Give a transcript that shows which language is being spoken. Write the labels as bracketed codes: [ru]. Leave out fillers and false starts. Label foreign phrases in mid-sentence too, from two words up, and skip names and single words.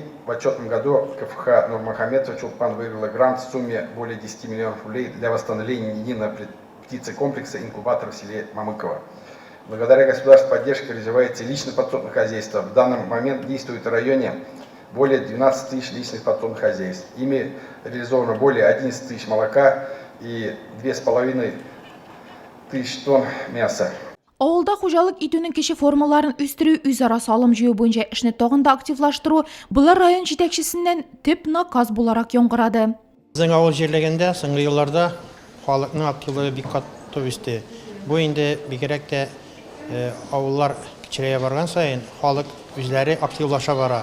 [ru] В отчетном году КФХ Нурмухаметова Чулпан выиграла грант в сумме более 10 миллионов рублей для восстановления единого птицекомплекса инкубатора в селе Мамыково. Благодаря государственной поддержке развивается личное подсобное хозяйство. В данный момент действует в районе более 12 тысяч личных подсобных хозяйств. Ими реализовано более 11 тысяч молока и 2,5 тысяч тонн мяса. [tt] Авылда хуҗалык итүнең кече формаларын үстерү, үзара салым җыю буенча эшне тагын да активлаштыру булар район җитәкчесеннән төп наказ буларак яңгырады. Безнең авыл җирлегендә соңгы елларда халыкның активлыгы бик каты үсте. Бу инде бигрәк тә авыллар кичерәя барган саен халык үзләре активлаша бара.